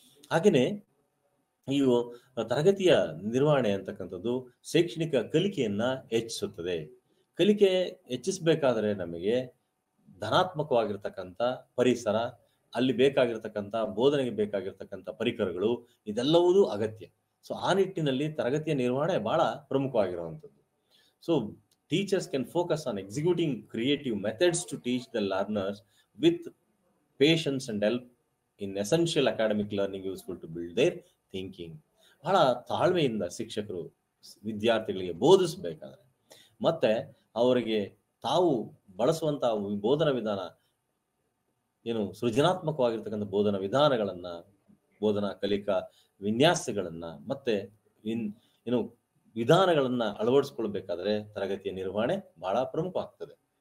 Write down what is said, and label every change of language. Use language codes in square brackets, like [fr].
[kn] ಹಾಗೇನೆ ಈ ತರಗತಿಯ ನಿರ್ವಹಣೆ ಅಂತಕ್ಕಂಥದ್ದು ಶೈಕ್ಷಣಿಕ ಕಲಿಕೆಯನ್ನ ಹೆಚ್ಚಿಸುತ್ತದೆ. ಕಲಿಕೆ ಹೆಚ್ಚಿಸಬೇಕಾದ್ರೆ ನಮಗೆ ಧನಾತ್ಮಕವಾಗಿರ್ತಕ್ಕಂಥ ಪರಿಸರ, ಅಲ್ಲಿ ಬೇಕಾಗಿರ್ತಕ್ಕಂಥ ಬೋಧನೆಗೆ ಬೇಕಾಗಿರ್ತಕ್ಕಂಥ ಪರಿಕರಗಳು, ಇದೆಲ್ಲವೂ ಅಗತ್ಯ. ಸೊ ಆ ನಿಟ್ಟಿನಲ್ಲಿ ತರಗತಿಯ ನಿರ್ವಹಣೆ ಬಹಳ ಪ್ರಮುಖವಾಗಿರುವಂಥದ್ದು. [en] So teachers can focus on executing creative methods to teach the learners with patience and help in essential academic learning useful to build their thinking. [kn] ಬಹಳ ತಾಳ್ಮೆಯಿಂದ ಶಿಕ್ಷಕರು ವಿದ್ಯಾರ್ಥಿಗಳಿಗೆ ಬೋಧಿಸಬೇಕಾದ್ರೆ ಮತ್ತೆ ಅವರಿಗೆ ತಾವು ಬಳಸುವಂತಹ ಬೋಧನಾ ವಿಧಾನ ಸೃಜನಾತ್ಮಕವಾಗಿರ್ತಕ್ಕಂಥ ಬೋಧನಾ ವಿಧಾನಗಳನ್ನ, ಬೋಧನಾ ಕಲಿಕಾ ವಿನ್ಯಾಸಗಳನ್ನ ಮತ್ತೆ ವಿಧಾನಗಳನ್ನ ಅಳವಡಿಸ್ಕೊಳ್ಬೇಕಾದ್ರೆ ತರಗತಿಯ ನಿರ್ವಹಣೆ ಬಹಳ ಪ್ರಮುಖ ಆಗ್ತದೆ.